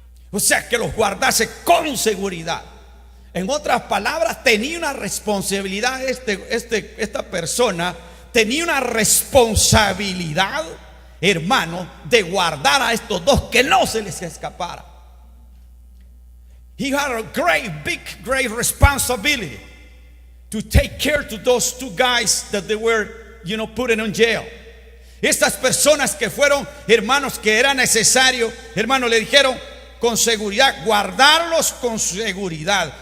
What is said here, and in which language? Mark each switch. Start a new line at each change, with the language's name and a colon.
Spanish: O sea, que los guardase con seguridad. En otras palabras, tenía una responsabilidad esta persona, tenía una responsabilidad, hermano, de guardar a estos dos, que no se les escapara.
English: He had a great responsibility to take care to those two guys that they were, put in jail.
Spanish: Estas personas que fueron, hermanos, que era necesario, hermanos, le dijeron con seguridad, guardarlos con seguridad.